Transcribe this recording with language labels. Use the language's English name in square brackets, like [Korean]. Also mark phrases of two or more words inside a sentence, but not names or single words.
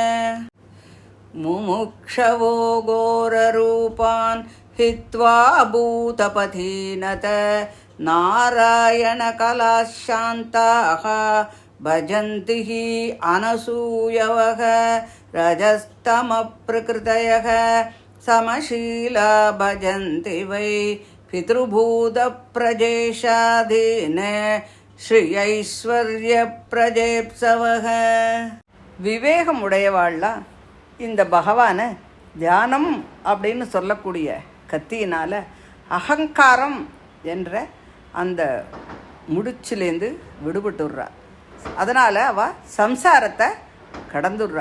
[Sanskrit] मुमुक्षवो घोररूपान् हित्वा भूतपथीनत नारायणकलाशान्ताः भजन्ति हि अनसूयवः रजस्तमप्रकृतयः समशीला भजन्ति वै पितृभूतप्रजेशाधीन श्रीयैश्वर्यप्रजेप्सवः [Tamil] விவேகமுடையவாள்லாம் இந்த பகவானை தியானம் அப்படின்னு சொல்லக்கூடிய கத்தியினால் அகங்காரம் என்ற அந்த முடிச்சிலேருந்து விடுபட்டுடுறா. அதனால் அவள் சம்சாரத்தை கடந்துடுறா.